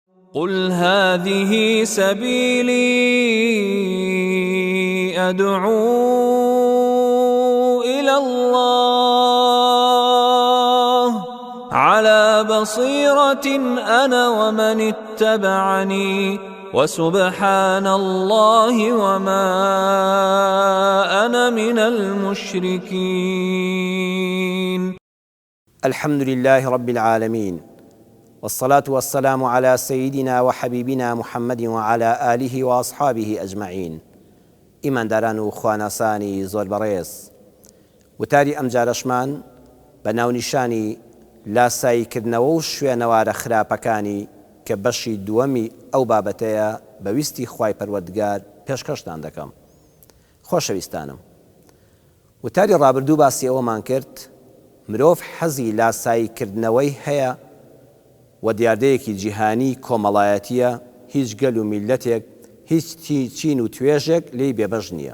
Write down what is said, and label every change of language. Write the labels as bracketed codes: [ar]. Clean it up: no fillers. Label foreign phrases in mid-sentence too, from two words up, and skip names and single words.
[ar] قل هذه سبيلي أدعو إلى الله على بصيرة أنا ومن اتبعني وسبحان الله وما أنا من المشركين. الحمد لله رب العالمين، والصلاة والسلام على سيدنا وحبيبنا محمد وعلى آله وأصحابه أجمعين. [ckb] إيمان داران و خواناسانی زۆر بەڕێز، وتاری ئەم جارەشمان بە ناونیشانی لاساییکردنەوە و شوێنەوارە خراپەکانی کە بەشی دووەمی ئەو بابەتەیە بەویستی خوای پەروەردگار پێشکەشتان دەکەم. خۆشەویستانم، وتاری ڕابردوو باسی ئەوەمان کرد مرۆڤ حەزی لاساییکردنەوەی هەیە و دیاردەیەکی جیهانی کۆمەڵایەتیە، هیچ گەل و میلەتێک، هیچ چین و توێژێک لێی بێبەش نییە.